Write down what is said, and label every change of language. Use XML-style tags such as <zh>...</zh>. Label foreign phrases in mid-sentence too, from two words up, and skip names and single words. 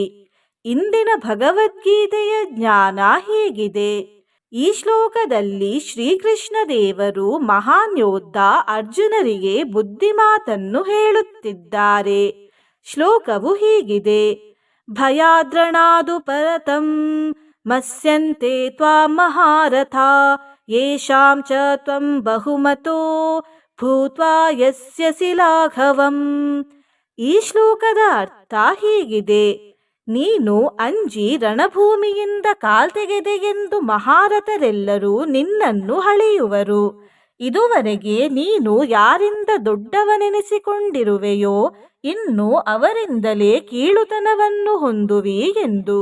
<kn>ಇಂದಿನ ಭಗವದ್ಗೀತೆಯ ಜ್ಞಾನ ಹೀಗಿದೆ. ಈ ಶ್ಲೋಕದಲ್ಲಿ ಶ್ರೀಕೃಷ್ಣ ದೇವರು ಮಹಾನ್ ಯೋಧ ಅರ್ಜುನರಿಗೆ ಬುದ್ಧಿಮಾತನ್ನು ಹೇಳುತ್ತಿದ್ದಾರೆ.</kn> <sa>ಶ್ಲೋಕವು ಹೀಗಿದೆ: भयाद्रणादु परतं मस्यन्ते त्वां महारथा येषां च त्वं बहुमतो भूत्वा यस्यसि लाघवम्.</sa> <kn>ಈ ಶ್ಲೋಕದ ಅರ್ಥ ಹೀಗಿದೆ: ನೀನು ಅಂಜಿ ರಣಭೂಮಿಯಿಂದ ಕಾಲ್ತೆಗೆದೆಗೆಂದು ಮಹಾರಥರೆಲ್ಲರೂ ನಿನ್ನನ್ನು ಹಳೆಯುವರು. ಇದುವರೆಗೆ ನೀನು ಯಾರಿಂದ ದೊಡ್ಡವನೆನಿಸಿಕೊಂಡಿರುವೆಯೋ ಇನ್ನು ಅವರಿಂದಲೇ ಕೀಳುತನವನ್ನು ಹೊಂದುವಿ ಎಂದು.</kn>